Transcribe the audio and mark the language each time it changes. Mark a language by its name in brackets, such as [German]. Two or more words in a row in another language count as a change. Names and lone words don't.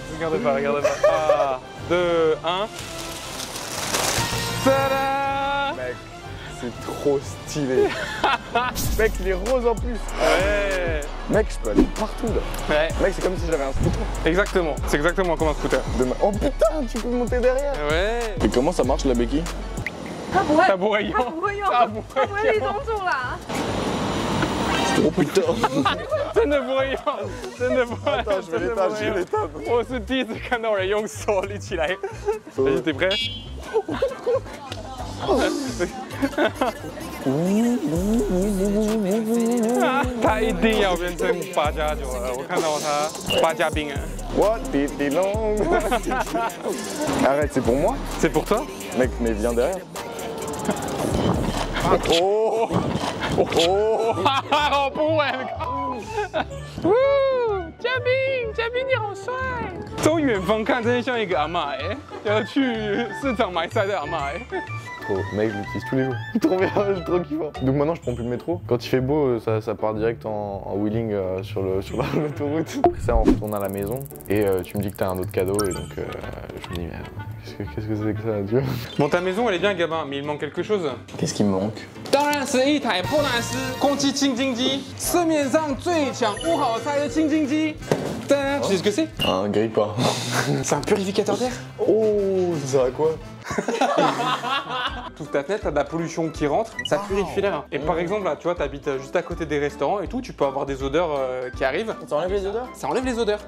[French] Regarde pas. 3, 2, 1. Tada! Mec, c'est trop stylé. Mec, il est rose en plus. Ouais. Mec, je peux aller partout là. Ouais. Mec, c'est comme si j'avais un scooter. Exactement. C'est exactement comme un scooter. Oh putain, tu peux monter derrière. Ouais. Et comment ça marche la béquille? [Chinese] 他不会，它不会用，他不会用，它不他不会立中柱啦。 [French] Oh putain. [Chinese] 真的不会用，真的不会。 [French] Attends, je vais l'éteindre. [Chinese] 我是第一次看到人用手立起来。 [French] Vas-y, t'es prêt? [Chinese] 他一定要变成8+9了，我看到他8加冰了。 What did the long? [French] Arrête, c'est pour moi? C'est pour toi? Mec, mais viens derrière. Oh! Oh! [Chinese] 好不稳！嘉宾你好帅！从远方看，真的像一个阿嬷哎，要去市场买菜的阿嬷哎。 [French] Mec, je l'utilise tous les jours. Trop bien, je suis trop kiffant. Donc maintenant, je prends plus le métro. Quand il fait beau, ça part direct en wheeling sur l'autoroute. Après ça, on retourne à la maison et tu me dis que t'as un autre cadeau et donc je me dis, mais qu'est-ce que c'est que ça, tu vois? Bon, ta maison, elle est bien, Gabin, mais il manque quelque chose. Qu'est-ce qui me manque? [Chinese] 当然是一台波兰斯空气清净机，市面上最强无好菜的清净机。 [French] Tu sais ce que c'est? Un grille-pain. C'est un purificateur d'air. Oh, ça sert à quoi? Toute ta tête, t'as de la pollution qui rentre, ça purifie l'air. Et par exemple, là, tu vois, t'habites juste à côté des restaurants et tout, tu peux avoir des odeurs qui arrivent. Ça enlève les odeurs? Ça enlève les odeurs.